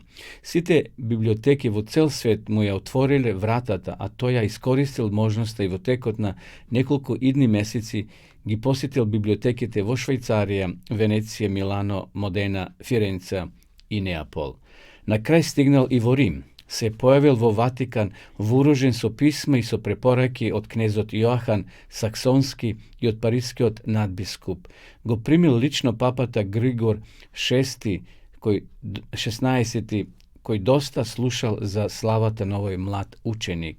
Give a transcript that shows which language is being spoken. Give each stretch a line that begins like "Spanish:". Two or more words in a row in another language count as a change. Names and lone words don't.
Macedonian: Сите библиотеки во цел свет му ја отвориле вратата, а тој ја искористил можноста и во текот на неколку идни месеци ги посетил библиотеките во Швајцарија, Венеција, Милано, Модена, Фиренца и Неапол. На крај стигнал и во Рим. se pojavil vo Vatikan вооружен со писма и со препораки од кнезот Јоахан Саксонски и од парискиот надбискуп. Го примил лично папата Григор VI, 16, кој доста слушал за славата на овој млад ученик.